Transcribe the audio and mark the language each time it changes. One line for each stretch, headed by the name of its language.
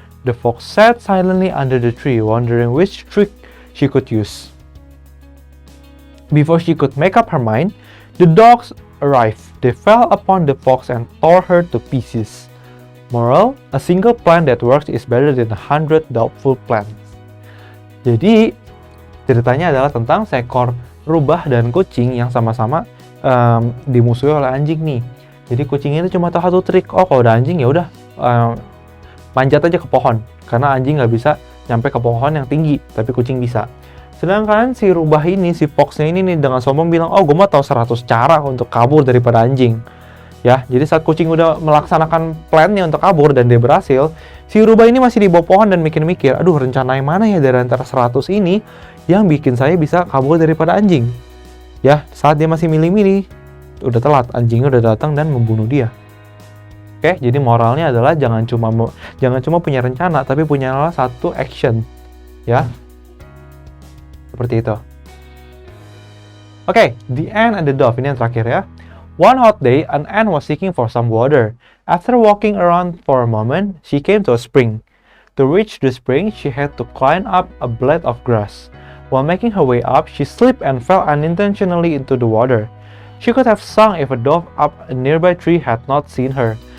English: The fox sat silently under the tree, wondering which trick she could use. Before she could make up her mind, the dogs arrived. They fell upon the fox and tore her to pieces. Moral, a single plan that works is better than 100 doubtful plans.
Indonesian: Jadi, ceritanya adalah tentang seekor rubah dan kucing yang sama-sama dimusuhi oleh anjing nih. Jadi kucing itu cuma tahu satu trik. Oh, kalau udah anjing ya udah manjat aja ke pohon. Karena anjing nggak bisa nyampe ke pohon yang tinggi, tapi kucing bisa. Sedangkan si rubah ini, si foxnya ini nih dengan sombong bilang, oh gue mah tahu 100 cara untuk kabur daripada anjing. Ya, jadi saat kucing udah melaksanakan plannya untuk kabur dan dia berhasil, si rubah ini masih di bawah pohon dan mikir-mikir, aduh rencana yang mana ya dari antara 100 ini yang bikin saya bisa kabur daripada anjing. Ya, saat dia masih milih-milih, udah telat, anjingnya udah datang dan membunuh dia. Oke, jadi moralnya adalah jangan cuma punya rencana, tapi punya satu action. Ya, seperti itu. Oke,
English: the ant and the dove,
Indonesian: ini yang terakhir ya.
English: One hot day, an ant was seeking for some water. After walking around for a moment, she came to a spring. To reach the spring, she had to climb up a blade of grass. While making her way up, she slipped and fell unintentionally into the water. She could have sung if a dove up a nearby tree had not seen her.